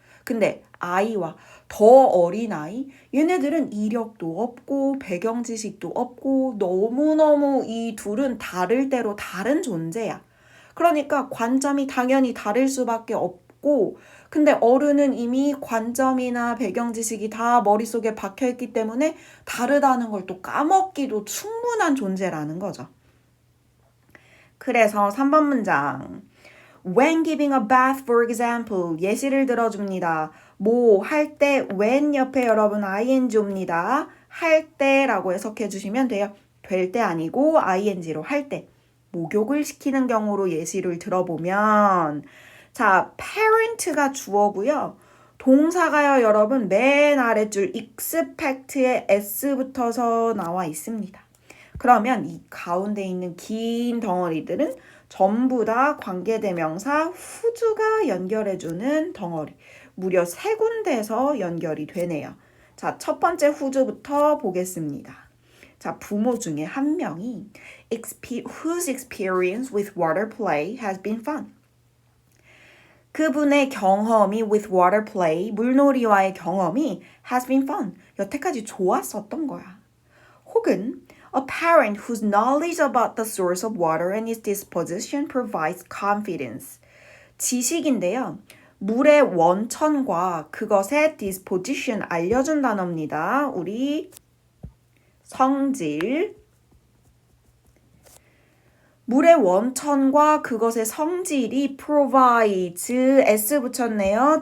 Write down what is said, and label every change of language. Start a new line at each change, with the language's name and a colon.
Korean: 근데 아이와 더 어린 아이, 얘네들은 이력도 없고 배경 지식도 없고 너무너무 이 둘은 다를 대로 다른 존재야. 그러니까 관점이 당연히 다를 수밖에 없고 근데 어른은 이미 관점이나 배경 지식이 다 머릿속에 박혀있기 때문에 다르다는 걸 또 까먹기도 충분한 존재라는 거죠.
English: 그래서 3번 문장 When giving a bath, for example, 예시를 들어줍니다.
Korean: 뭐 할 때 when 옆에 여러분 ing 옵니다. 할 때라고 해석해 주시면 돼요. 될 때 아니고 ing로 할 때. 목욕을 시키는 경우로 예시를 들어보면 자, parent가 주어고요. 동사가요, 여러분 맨 아랫줄 expect에 s 붙어서 나와 있습니다. 그러면 이 가운데 있는 긴 덩어리들은 전부 다 관계대명사 who's가 연결해주는 덩어리. 무려 3군데에서 연결이 되네요. 자, 첫 번째 who's부터 보겠습니다.
English: 자, 부모 중에 한 명이 whose experience with water play has been fun.
Korean: 그분의 경험이 with water play, 물놀이와의 경험이 has been fun. 여태까지 좋았었던 거야.
English: 혹은 a parent whose knowledge about the source of water and its disposition provides confidence.
Korean: 지식인데요. 물의 원천과 그것의 disposition 알려준 단어입니다. 우리 성질. 물의 원천과 그것의 성질이 provides, s 붙였네요.